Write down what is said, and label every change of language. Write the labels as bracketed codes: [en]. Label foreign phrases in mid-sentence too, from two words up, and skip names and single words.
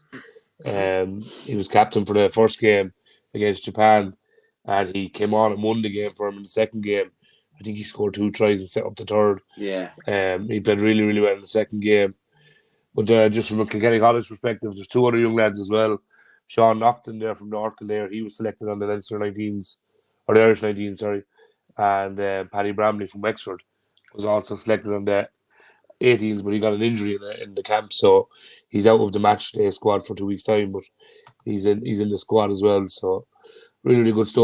[en] He was captain for the first game against Japan, and he came on and won the game for him in the second game. I think he scored 2 tries and set up the third. Yeah. He played really, really well in the second game. But just from a Kilkenny College perspective, there's 2 other young lads as well. Sean Naughton there from North Kildare, he was selected on the Leinster 19s, or the Irish 19s, sorry. And Paddy Bramley from Wexford was also selected on the 18s, but he got an injury in the camp, so he's out of the match day squad for 2 weeks' time. But he's in the squad as well, so really, really good stuff.